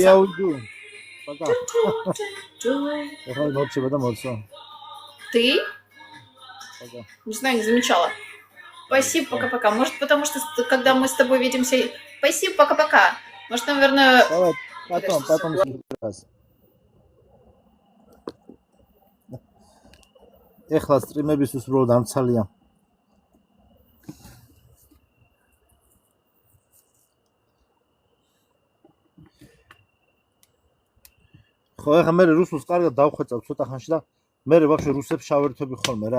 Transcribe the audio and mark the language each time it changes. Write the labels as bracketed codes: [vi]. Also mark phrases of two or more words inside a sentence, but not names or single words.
[ru] Я уйду. Пока. Ты? Пока. Не знаю, не замечала. Спасибо, пока-пока. Может, потому что когда мы с тобой видимся... Спасибо, пока-пока. Может, наверное... Давай, потом. [ka] Ეხლა სტრიმებისთვის უბრალოდ ამცალია. ხო, ეხლა მე რუსულს კარგად დავხვეწავ ცოტა ხანში და მე ვაფშე რუსებს შავერთები ხოლმე რა.